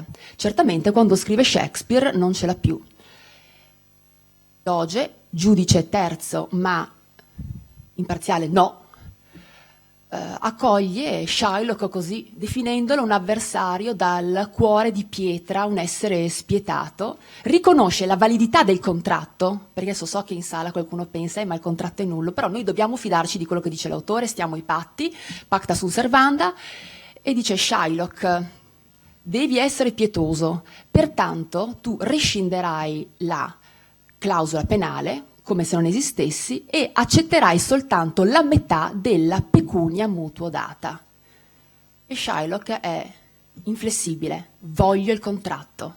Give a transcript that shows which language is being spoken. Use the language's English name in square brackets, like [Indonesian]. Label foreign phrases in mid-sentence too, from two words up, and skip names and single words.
[Italian] Certamente quando scrive Shakespeare non ce l'ha più. Doge, giudice terzo ma imparziale no, accoglie Shylock così, definendolo un avversario dal cuore di pietra, un essere spietato, riconosce la validità del contratto, perché adesso so che in sala qualcuno pensa ma il contratto è nullo, però noi dobbiamo fidarci di quello che dice l'autore, stiamo ai patti, [Latin] pacta sunt servanda, [Italian] e dice Shylock: devi essere pietoso, pertanto tu rescinderai la clausola penale come se non esistessi e accetterai soltanto la metà della [Latin] pecunia mutuo data. [Italian] E Shylock è inflessibile, voglio il contratto.